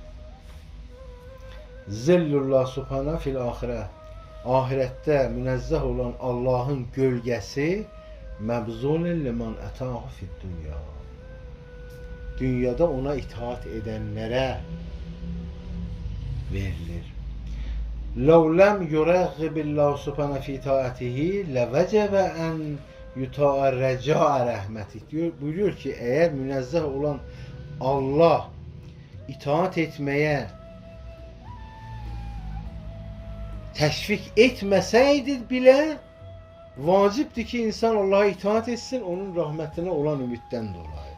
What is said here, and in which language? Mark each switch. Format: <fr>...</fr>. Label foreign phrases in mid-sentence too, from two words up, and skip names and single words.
<ar>ظل الله سبحانه في الآخرة.</ar> <tr>Ahirette münezzeh olan Allah'ın gölgesi</tr> <ar>مبذول لمن أطاعه في الدنيا.</ar> <tr>Dünyada ona itaat edenlere verilir.</tr> <ar>لَوْ لَمْ يُرَغِّبِ اللّٰهُ سُبْحَانَهُ فِي تَاَتِهِ لَوَجَبَ اَنْ يُتَاءَ رَجَاءَ رَحْمَتِهِ diyor.</ar> <tr>Buyuruyor ki eğer münezzeh olan Allah itaat etmeye teşvik etmeseydi bile vacipti ki insan Allah'a itaat etsin onun rahmetine olan ümitten dolayı.</tr>